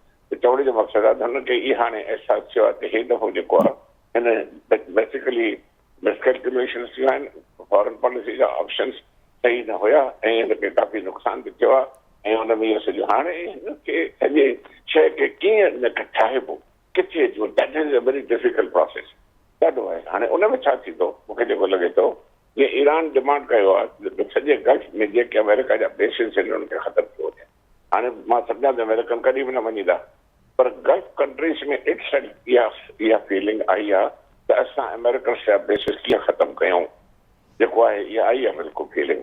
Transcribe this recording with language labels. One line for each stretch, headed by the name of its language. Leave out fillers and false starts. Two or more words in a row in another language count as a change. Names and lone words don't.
Sindhi: त चवण जो मक़सदु आहे त हुनखे इहा हाणे अहसासु थियो आहे त हे दफ़ो जेको आहे हिन बेसिकली मिसकैलकुलेशन्स थियूं आहिनि,
English: foreign policy
Sindhi: जा ऑप्शन्स सही न हुया ऐं हिनखे काफ़ी नुक़सान बि थियो आहे. ऐं हुन में इहो सॼो हाणे हिनखे सॼे शइ खे कीअं हिनखे ठाहिबो, किथे अचिबो,
English: That is a very difficult process.
Sindhi: ॾाढो आहे. हाणे उन में छा थींदो, मूंखे जेको लॻे थो, जीअं ईरान डिमांड कयो आहे सॼे गल्फ में जेके अमेरिका जा बेसिस आहिनि उन्हनि खे ख़तमु कयो वञे. हाणे मां सम्झां त अमेरिकन कॾहिं बि न वञींदा, पर गल्फ कंट्रीज़ में इट्स इहा फीलिंग आई आहे त असां अमेरिकन जा बेसिस कीअं ख़तमु कयूं, जेको आहे इहा आई आहे बिल्कुलु फीलिंग.